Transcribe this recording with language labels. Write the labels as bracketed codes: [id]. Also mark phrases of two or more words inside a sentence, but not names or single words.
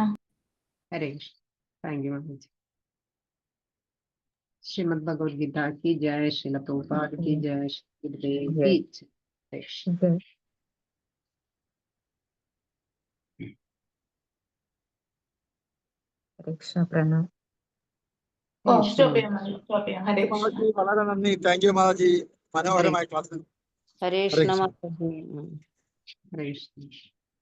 [sa] ഹരേ കൃഷ്ണ. [en] thank you [hi] മഹാജി. ശ്രീമദ് ഭഗവത്ഗീത की जय, श्रील प्रभुपाद की जय, श्री गुरुदेव की जय. [sa] हरे कृष्ण. ഹരേ കൃഷ്ണ പ്രണാം. [en] Oh, stop here, Maharji. Stop here. [sa] Hare Krishna. [ml] വളരെ നന്ദി. [en] thank you [ml] മാതാജി. മനോഹരമായ ക്ലാസ്. [sa] ഹരേ ഹരേ കൃഷ്ണ കൃഷ്ണ. മാതാജി. ഹരേ കൃഷ്ണ.